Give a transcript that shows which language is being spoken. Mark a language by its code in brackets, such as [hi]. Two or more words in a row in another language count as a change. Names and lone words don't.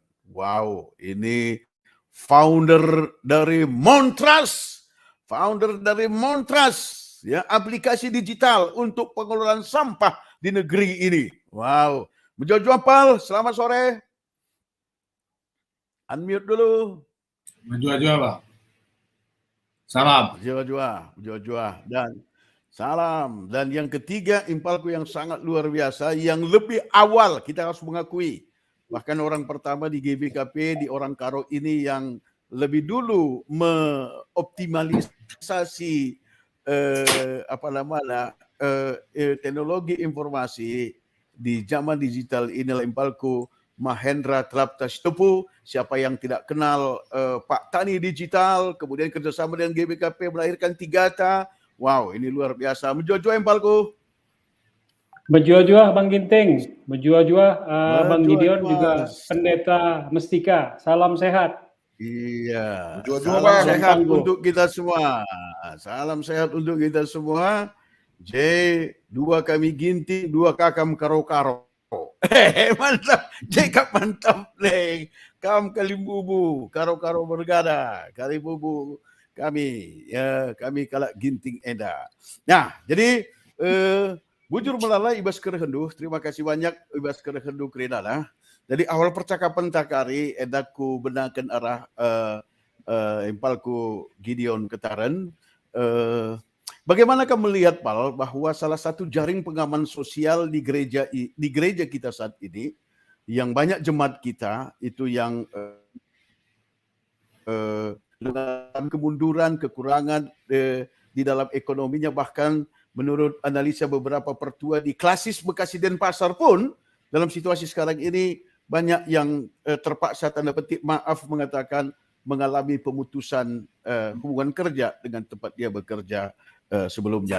[id] Wow, ini founder dari Montras. Ya, aplikasi digital untuk pengelolaan sampah di negeri ini. Wow. Menjua Pal, selamat sore. Unmute dulu. Menjua bang. Salam. Menjua dan salam. Dan yang ketiga, impalku yang sangat luar biasa, yang lebih awal kita harus mengakui. Bahkan orang pertama di GBKP, di Orang Karo ini yang lebih dulu mengoptimalisasi teknologi informasi di zaman digital inilah impalku Mahendra Traptashtopu. Siapa yang tidak kenal Pak Tani Digital, kemudian kerjasama dengan GBKP melahirkan Tigata. Wow, ini luar biasa. Menjua-jua impalku. Menjua-jua Bang Ginting, menjua-jua Bang Gideon juga Pendeta Mestika. Salam sehat. Iya. Menjua-jua Salam bang. sehat untuk kita semua. Salam sehat untuk kita semua. [btx] J, dua kami Ginting, dua kakam karo-karo. [id] Mantap, cekap mantap nih. [btx] Kam kalimbubu, karo-karo bergada, kalibubu kami, ya kami kalak Ginting enda. Nah, jadi bujur melalai ibas kerehendu, [id] terima kasih banyak [btx] ibas kerehendu kredana. [id] Jadi awal percakapan [btx] takari edaku benakan arah impalku Gideon Ketaran. [id] Bagaimana kamu melihat, Pal, bahwa salah satu jaring pengaman sosial di gereja kita saat ini, yang banyak jemaat kita itu yang dengan kemunduran, kekurangan di dalam ekonominya, bahkan menurut analisa beberapa pertua di Klasis Bekasi Denpasar pun dalam situasi sekarang ini banyak yang terpaksa tanda petik maaf mengatakan mengalami pemutusan hubungan kerja dengan tempat dia bekerja sebelumnya.